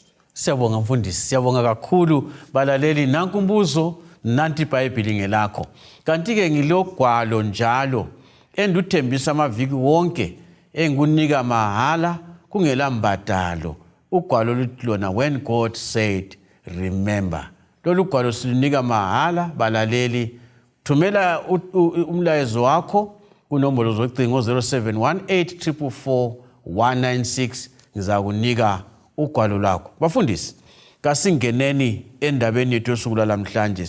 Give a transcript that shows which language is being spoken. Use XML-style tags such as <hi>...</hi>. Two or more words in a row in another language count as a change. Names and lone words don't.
<nd>Siyabonga mfundisi, siyabonga kakhulu balaleli. Nanku umbuzo, nanti iBhayibhili ngelakho. Kanti ke ngilogwalo njalo enduthembisa amaviki wonke engikunika mahala kungela mbadalo. Ugwalo lutlona</nd> <en>when God said remember.</en> <nd>Lolu gwalo silunika mahala balaleli. Thumela umlayezo wakho kunombolo zocingo 0718 444 196. Ngizakunika ugwalo lakho. Bafundisi, kasingeneni endabeni yethu yosuku lamhlanje.</nd>